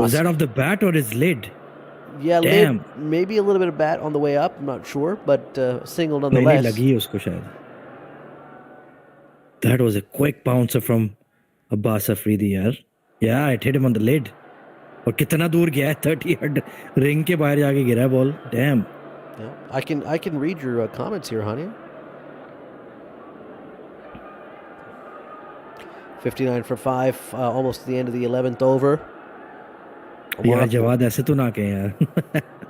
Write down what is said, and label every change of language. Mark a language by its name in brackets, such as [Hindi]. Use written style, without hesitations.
[English] Was that off the bat or his lid? Yeah, lid, maybe a little bit of bat on the way up. I'm not sure, but single nonetheless. [Hindi] नहीं लगी उसको शायद. [English] That was a quick bouncer from Abbas Afridi यार. Yeah, it hit him on the lid. [Hindi] और कितना दूर गया है? 30 yard ring के बाहर जाके गिरा ball. [English] Damn. Yeah, I can read your comments here, honey. 59 for 5, almost the end of the 11th over. [Hindi] यार जवाद ऐसे तो ना कहें यार.